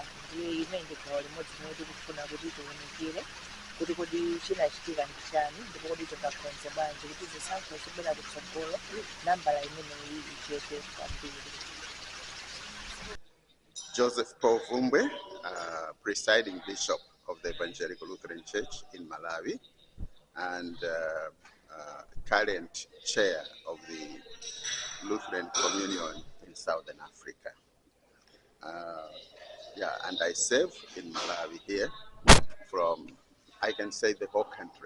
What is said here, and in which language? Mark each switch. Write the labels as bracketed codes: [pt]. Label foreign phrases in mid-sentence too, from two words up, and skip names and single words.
[ny] Ndiye imene ndi gawo limodzi limene tikufuna kuti tiwunikire kuti kodi chinachitika ndi chani ndipo kodi tingakonze bwanji kuti zisankho zibwera kutsogolo nambala imeneyi ichepe kwambiri. [en] Joseph Paul Vumbwe, presiding bishop of the Evangelical Lutheran Church in Malawi and current chair of the Lutheran Communion in Southern Africa. Yeah, and I serve in Malawi here from, I can say, the whole country.